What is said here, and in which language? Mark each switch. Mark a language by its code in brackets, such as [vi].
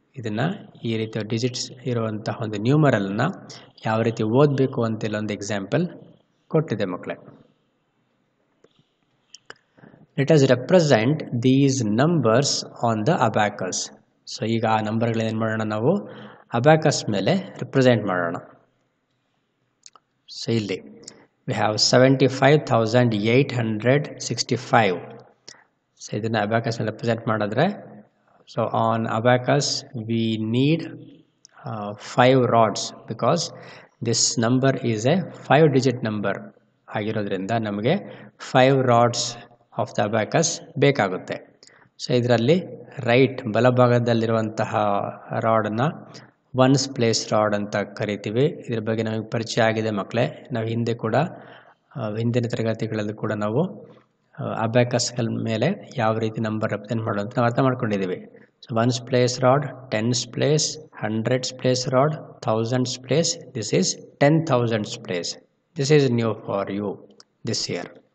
[kn] ಇದನ್ನು ಈ ರೀತಿಯ ಡಿಜಿಟ್ಸ್ ಇರುವಂತಹ ಒಂದು ನ್ಯೂಮರಲ್ನ ಯಾವ ರೀತಿ ಓದಬೇಕು ಅಂತ ಇಲ್ಲೊಂದು ಎಕ್ಸಾಂಪಲ್ ಕೊಟ್ಟಿದೆ ಮಕ್ಕಳೇ. [en] Let us represent these numbers on the abacus. [kn] So ಈಗ ಆ ನಂಬರ್ಗಳೇನು ಮಾಡೋಣ, ನಾವು ಅಬ್ಯಾಕಸ್ ಮೇಲೆ ರಿಪ್ರೆಸೆಂಟ್ ಮಾಡೋಣ. ಸೊ ಇಲ್ಲಿ [en] we have 75,865. [kn] ಸೊ ಇದನ್ನು ಅಬ್ಯಾಕಸ್ ಮೇಲೆ ರಿಪ್ರೆಸೆಂಟ್ ಮಾಡಿದ್ರೆ, [en] so on abacus we need 5 rods because this number is a 5 digit number [kn] ಆಗಿರೋದ್ರಿಂದ ನಮಗೆ [en] 5 rods of the abacus [kn] ಬೇಕಾಗುತ್ತೆ. ಸೊ ಇದರಲ್ಲಿ ರೈಟ್ ಬಲಭಾಗದಲ್ಲಿರುವಂತಹ ರಾಡನ್ನು ಒನ್ಸ್ ಪ್ಲೇಸ್ ರಾಡ್ ಅಂತ ಕರಿತೀವಿ. ಇದ್ರ ಬಗ್ಗೆ ನಮಗೆ ಪರಿಚಯ ಆಗಿದೆ ಮಕ್ಕಳೇ. ನಾವು ಹಿಂದೆ ಕೂಡ ಹಿಂದಿನ ತರಗತಿಗಳಲ್ಲಿ ಕೂಡ ನಾವು ಅಬ್ಯಾಕಸ್ಗಳ ಮೇಲೆ ಯಾವ ರೀತಿ ನಂಬರ್ ರೆಪ್ರೆಸೆಂಟ್ ಮಾಡೋದು ಅಂತ ನಾವು ಅರ್ಥ ಮಾಡ್ಕೊಂಡಿದ್ದೀವಿ. [en] So ones place rod, tens place, hundreds place rod, thousands place. This is 10,000s place. This is new for you this year.